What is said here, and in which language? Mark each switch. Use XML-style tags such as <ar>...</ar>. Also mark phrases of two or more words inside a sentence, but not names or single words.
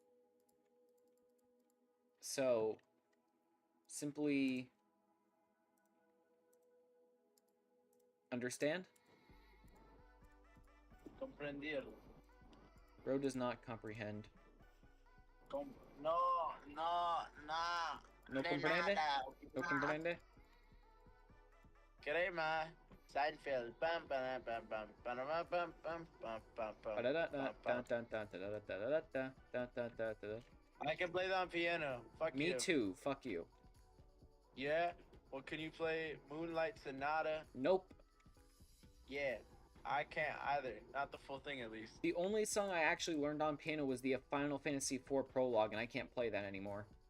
<en>So, simply understand? Comprender. Bro does not comprehend. No, nah.</en> <es>No comprende? No comprende?</es> <en>Crema. Seinfeld. Bum, bum, bum, bum, bum, bum, bum, bum, bum, bum, bum, bum. I can play that on piano. Fuck Me you. too. Fuck you. Yeah? Well, can you play Moonlight Sonata? Nope. Yeah. I can't either. Not the full thing, at least. The only song I actually learned on piano was the Final Fantasy IV prologue, and I can't play that anymore.</en>